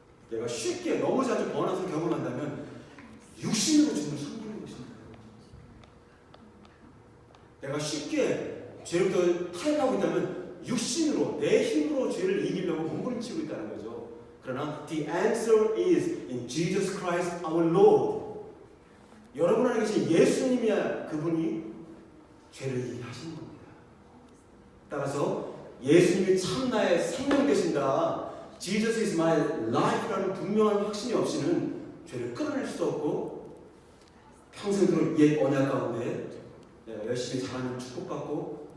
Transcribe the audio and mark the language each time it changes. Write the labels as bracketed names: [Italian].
[Korean] 내가 쉽게 너무 자주 번아웃을 경험한다면 육신으로 주님을 섬기는 것입니다. 내가 쉽게 죄로부터 타협하고 있다면 육신으로, 내 힘으로 죄를 이기려고 몸부림치고 있다는 거죠. 그러나 [English] the answer is in Jesus Christ our Lord. [Korean] 여러분 안에 계신 예수님이야 그분이 죄를 이기게 하시는 겁니다. 따라서 예수님이 참 나의 생명 되신다, [English] Jesus is my life [Korean] 라는 분명한 확신이 없이는 죄를 끊어낼 수도 없고 평생도록 옛 언약 가운데 내가 열심히 잘하면 축복받고